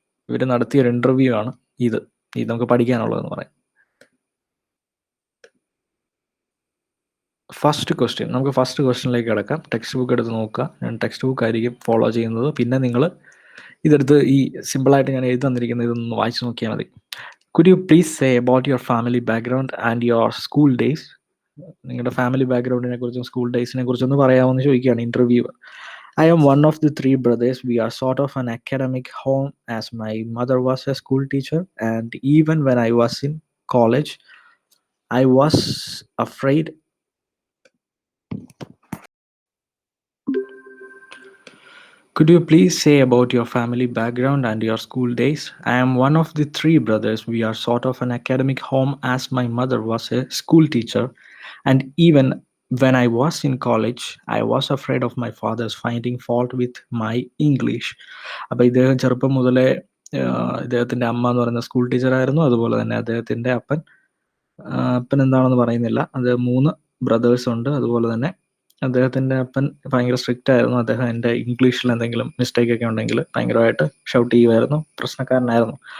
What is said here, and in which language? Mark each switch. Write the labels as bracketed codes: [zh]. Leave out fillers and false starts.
[ml] ഇവർ നടത്തിയൊരു ഇന്റർവ്യൂ ആണ് ഇത് നമുക്ക് പഠിക്കാനുള്ളതെന്ന് പറയാം. നമുക്ക് ഫസ്റ്റ് ക്വസ്റ്റ്യനിലേക്ക് കിടക്കാം. ടെക്സ്റ്റ് ബുക്ക് എടുത്ത് നോക്കുക. ഞാൻ ടെക്സ്റ്റ് ബുക്ക് ആയിരിക്കും ഫോളോ ചെയ്യുന്നത്. പിന്നെ നിങ്ങൾ ഇതെടുത്ത് ഈ സിമ്പിളായിട്ട് ഞാൻ എഴുതി തന്നിരിക്കുന്നത് ഇതൊന്ന് വായിച്ചു നോക്കിയാൽ മതി. [en] Could you please say about your family background and your school days? [ml] നിങ്ങളുടെ ഫാമിലി ബാക്ക്ഗ്രൗണ്ടിനെ കുറിച്ചും സ്കൂൾ ഡേയ്സിനെ കുറിച്ചൊന്ന് പറയാമെന്ന് ചോദിക്കുകയാണ് interview. [en] I am one of the 3 brothers. We are sort of an academic home as my mother was a school teacher, and even when I was in college, I was afraid Could you please say about your family background and your school days? I am one of the three brothers. We are sort of an academic home as my mother was a school teacher. And even when I was in college, I was afraid of my father's finding fault with my English. [ml] അപ്പോൾ ഇദ്ദേഹം ചെറുപ്പം മുതലേ ഇദ്ദേഹത്തിൻ്റെ അമ്മ എന്ന് പറയുന്ന school ടീച്ചറായിരുന്നു. അതുപോലെ തന്നെ അദ്ദേഹത്തിൻ്റെ അപ്പൻ എന്താണെന്ന് പറയുന്നില്ല. അത് 3 ബ്രദേഴ്സ് ഉണ്ട്. അതുപോലെ തന്നെ അദ്ദേഹത്തിൻ്റെ അപ്പൻ ഭയങ്കര സ്ട്രിക്റ്റ് ആയിരുന്നു. അദ്ദേഹം എൻ്റെ ഇംഗ്ലീഷിൽ എന്തെങ്കിലും മിസ്റ്റേക്ക് ഒക്കെ ഉണ്ടെങ്കിൽ ഭയങ്കരമായിട്ട് ഷൗട്ട് ചെയ്യുമായിരുന്നു. പ്രശ്നക്കാരനായിരുന്നു.